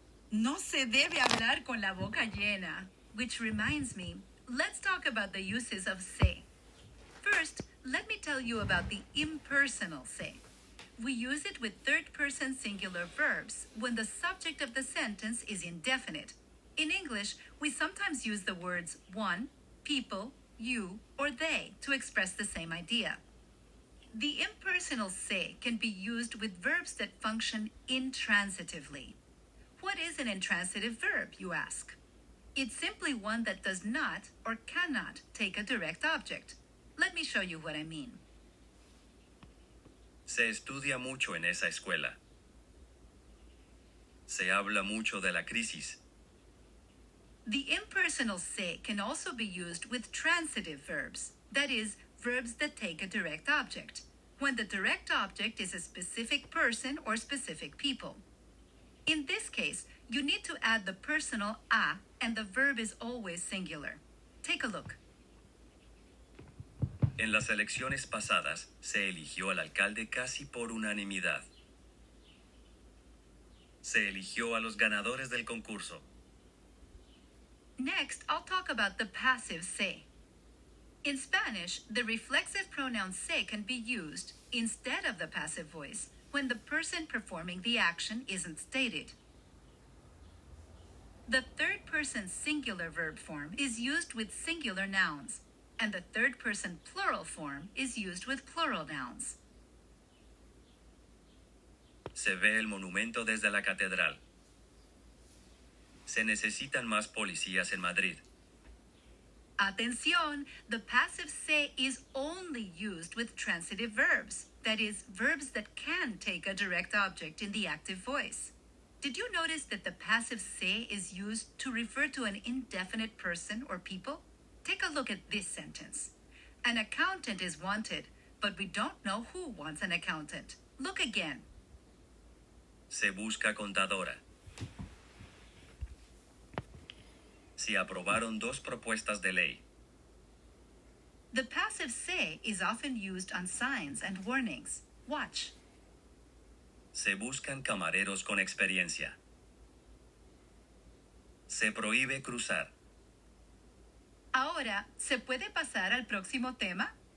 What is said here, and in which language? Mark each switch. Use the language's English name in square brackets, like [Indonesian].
[Spanish] No se debe hablar con la boca llena. [English] Which reminds me, let's talk about the uses of se. First, let me tell you about the impersonal se. We use it with third-person singular verbs when the subject of the sentence is indefinite. In English, we sometimes use the words one, people, you, or they to express the same idea. The impersonal se can be used with verbs that function intransitively. What is an intransitive verb, you ask? It's simply one that does not or cannot take a direct object. Let me show you what I mean. [Spanish] Se estudia mucho en esa escuela. Se habla mucho de la crisis. [English] The impersonal se can also be used with transitive verbs. That is, verbs that take a direct object, when the direct object is a specific person or specific people. In this case, you need to add the personal a, and the verb is always singular. Take a look. [Spanish] En las elecciones pasadas, se eligió al alcalde casi por unanimidad. Se eligió a los ganadores del concurso. [English] Next, I'll talk about the passive se. In Spanish, the reflexive pronoun se can be used instead of the passive voice when the person performing the action isn't stated. The third person singular verb form is used with singular nouns, and the third person plural form is used with plural nouns. [Spanish] Se ve el monumento desde la catedral. Se necesitan más policías en Madrid. [English] Atención, the passive se is only used with transitive verbs, that is, verbs that can take a direct object in the active voice. Did you notice that the passive se is used to refer to an indefinite person or people? Take a look at this sentence. An accountant is wanted, but we don't know who wants an accountant. Look again. [Spanish] Se busca contadora. Se aprobaron 2 propuestas de ley. [English] The passive se is often used on signs and warnings. Watch. [Spanish] Se buscan camareros con experiencia. Se prohíbe cruzar. Ahora, ¿se puede pasar al próximo tema?